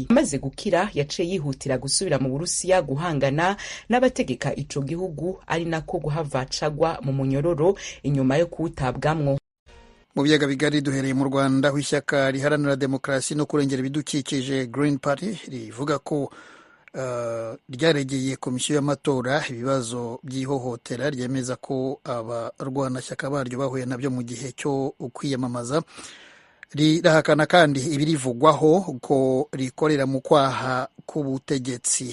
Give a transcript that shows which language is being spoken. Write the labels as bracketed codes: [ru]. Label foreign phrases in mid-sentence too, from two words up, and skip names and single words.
[rn] Amaze gukira yaciye yihutira gusubira mu Burusiya guhangana n'abategeka ico gihugu, ari nako guhava cagwa mu munyororo inyuma yo kuwutabwamwo. [rw] Mu biyaga bigari duhereye mu Rwanda, aho ishyaka riharanira demokarasi no kurengera ibidukikije Green Party rivuga ko ryaregeye komisiyo y'amatora ibibazo by'ihohotera ryemeza ko abarwanashyaka baryo bahuye nabyo mu gihe cyo kwiyamamaza. Rirahakana kandi ibirivugwaho ko rikorera mu kwaha k'ubutegetsi.